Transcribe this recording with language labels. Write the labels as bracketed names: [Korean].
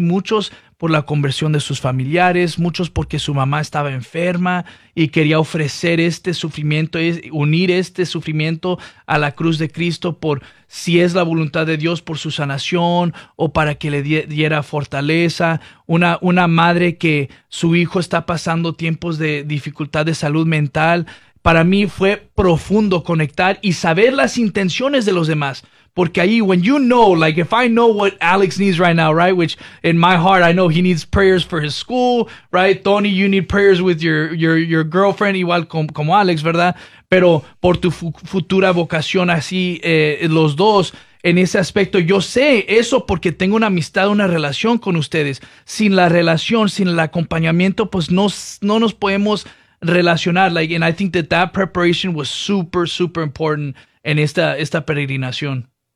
[Spanish] Muchos por la conversión de sus familiares, muchos porque su mamá estaba enferma y quería ofrecer este sufrimiento, unir este sufrimiento a la cruz de Cristo, por si es la voluntad de Dios, por su sanación o para que le diera fortaleza. Una madre que su hijo está pasando tiempos de dificultad de salud mental. Para mí fue profundo conectar y saber las intenciones de los demás. Porque ahí, [English] when you know, like if I know what Alex needs right now, right, which in my heart I know he needs prayers for his school, right, Tony, you need prayers with your girlfriend, [Spanish] igual como Alex, ¿verdad? Pero por tu futura vocación así, los dos, en ese aspecto, yo sé eso porque tengo una amistad, una relación con ustedes. Sin la relación, sin el acompañamiento, pues no nos podemos relacionar. [English] Like, and I think that preparation was super, super important [Spanish] en esta peregrinación.